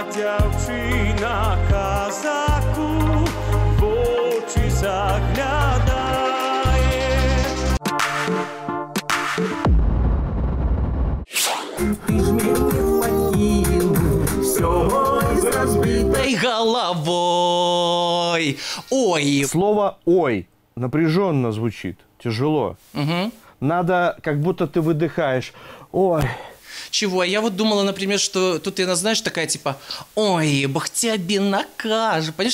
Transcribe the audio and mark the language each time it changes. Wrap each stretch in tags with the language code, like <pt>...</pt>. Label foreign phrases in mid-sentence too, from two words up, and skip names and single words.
<be>дзяўчына казаку вочы заглядае. Ты ж мяне пакінуў, всё з разбітай головой. Ой.</be> <ru>Слово «ой» напряженно звучит, тяжело. Угу. Надо, как будто ты выдыхаешь. Ой. Чего? Я вот думала, например, что тут она, знаешь, такая типа, ой, бог тебе накажет, понимаешь?</ru>